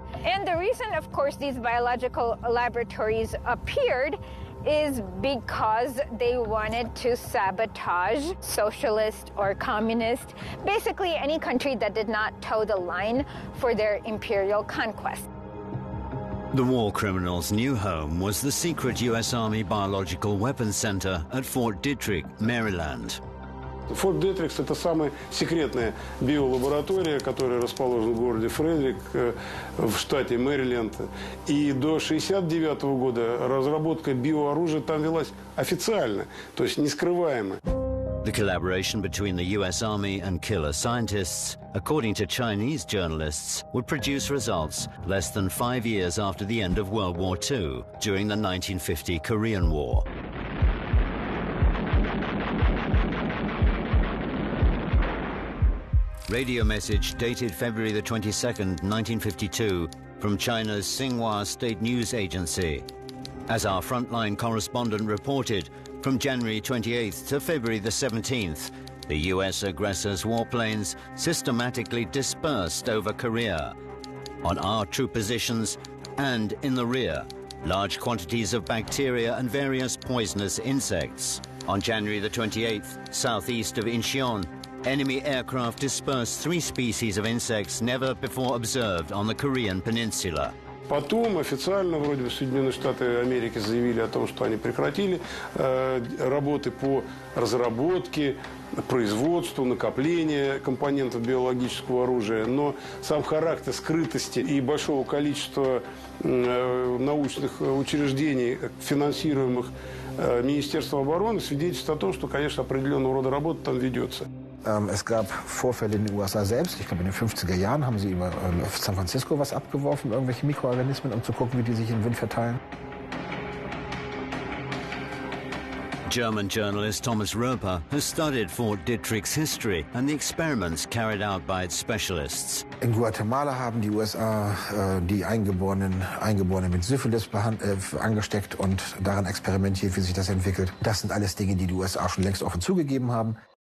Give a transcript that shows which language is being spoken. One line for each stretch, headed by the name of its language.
English: And the reason, of course, these biological laboratories appeared is because they wanted to sabotage socialist or communist, basically any country that did not toe the line for their imperial conquest. The war criminals' new home was the secret U.S. Army Biological Weapons Center at Fort Detrick, Maryland.
Russian: Форт Детрикс – это самая секретная биолаборатория, которая расположена в городе Фредерик в штате Мэриленд. И до 1969 года разработка биооружия там велась официально, то есть не скрываемо.
English: The collaboration between the US Army and killer scientists, according to Chinese journalists, would produce results less than 5 years after the end of World War II, during the 1950 Korean War. Radio message dated February the 22nd, 1952, from China's Xinhua State News Agency. As our frontline correspondent reported, from January 28th to February the 17th, the US aggressors' warplanes systematically dispersed over Korea. On our troop positions and in the rear, large quantities of bacteria and various poisonous insects. On January the 28th, southeast of Incheon, enemy aircraft dispersed 3 species of insects never before observed on the Korean peninsula.
Russian: Потом официально вроде бы Соединенные Штаты Америки заявили о том, что они прекратили работы по разработке, производству, накоплению компонентов биологического оружия. Но сам характер скрытости и большого количества научных учреждений, финансируемых Министерством обороны, свидетельствует о том, что, конечно, определенного рода работа там ведется.
German: Es gab Vorfälle in den USA selbst. Ich glaube, in den 50er Jahren haben sie über San Francisco was abgeworfen, irgendwelche Mikroorganismen, um zu gucken, wie die sich im Wind verteilen.
English: German journalist Thomas Roper has studied Fort Detrick's history and the experiments carried out by its specialists.
German: In Guatemala haben die USA die Eingeborenen mit Syphilis angesteckt und daran experimentiert, wie sich das entwickelt. Das sind alles Dinge, die die USA schon längst offen zugegeben haben.